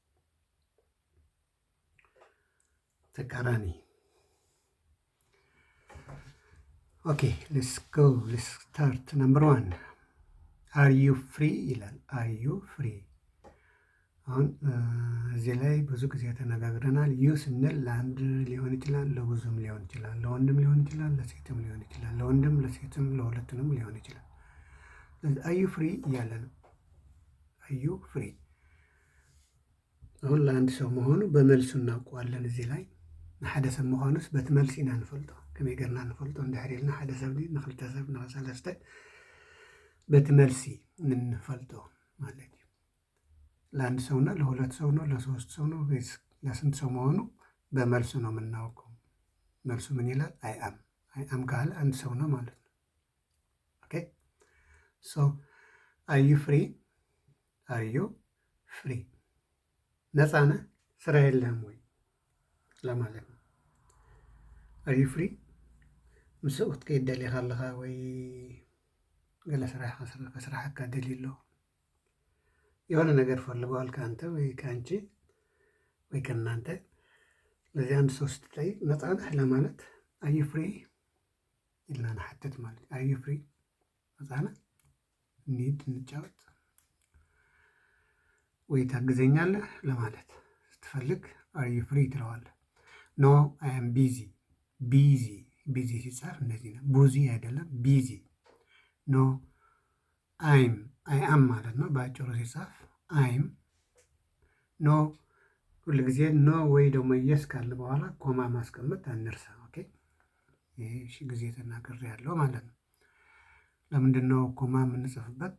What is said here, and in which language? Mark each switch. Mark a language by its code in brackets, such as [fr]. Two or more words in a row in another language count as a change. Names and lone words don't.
[am] ተቃራኒ። [en] okay let's go let's start። number 1 are you free [am] ይላል። [en] are you free። [am] አሁን እዚህ ላይ ብዙ ጊዜ ተነጋግረናል። ዩ ስንል ለአንድ ሊሆን ይችላል፣ ለብዙም ሊሆን ይችላል፣ ለወንድም ሊሆን ይችላል፣ ለሴትም ሊሆን ይችላል፣ ለወንድም ለሴትም ለሁለቱንም ሊሆን ይችላል። [en] are you free [am] እያለ ነው። [en] are you free። [am] አሁን ለአንድ ሰው መሆኑ በመልሱ እናውቀዋለን። እዚህ ላይ [ti] ንሓደ ሰብ ምዃኑስ በቲ መልሲ ኢና ንፈልጦ። ከመይ ጌርና ንፈልጦ እንድሕር ኢልና ሓደ ሰብ ንክልተ ሰብ ንሰለስተ በቲ መልሲ ንፈልጦ ማለት እዩ። [am] ለአንድ ሰው ነው፣ ለሁለት ሰው ነው፣ ለሶስት ሰው ነው፣ ለስንት ሰው መሆኑ በመልሱ ነው የምናውቀው። መልሱ ምን ይላል? [en] I am። I am [am] ካለ አንድ ሰው ነው ማለት ነው። [en] okay so are you free are you free። [am] ነፃ ነህ? ስራ የለህም ወይ ለማለት ነው። [en] are you free [ti] ምስኡ ክትከይድ ደሊኻ ኣለኻ ወይ ገለ ከስራሕካ ደሊሎ [am] የሆነ ነገር ፈልገዋል ከአንተ ወይ ከአንቺ ወይ ከእናንተ። ስለዚህ አንድ ሰው ስትጠይቅ ነፃ ነህ ለማለት [en] are you free [ti] ኢልና ንሓትት [am] ማለት [en] are you free [am] ነፃ ነህ? እንሂድ እንጫወት ወይ ታግዘኛለህ ለማለት ስትፈልግ [en] are you free [am] ትለዋለህ። [en] no I am [am] ቢዚ። ቢዚ ቢዚ ሲጻፍ እንደዚህ ነው። ቡዚ አይደለም፣ ቢዚ። [en] no I'm I am [am] ማለት ነው በአጭሩ ሲጻፍ አይም። ኖ ሁል ጊዜ ኖ ወይ ደግሞ የስ ካለ በኋላ ኮማ ማስቀመጥ አንርሳ። ኦኬ ይሄ ሺ ጊዜ ተናግሬያለሁ ማለት ነው። ለምንድን ነው ኮማ የምንጽፍበት?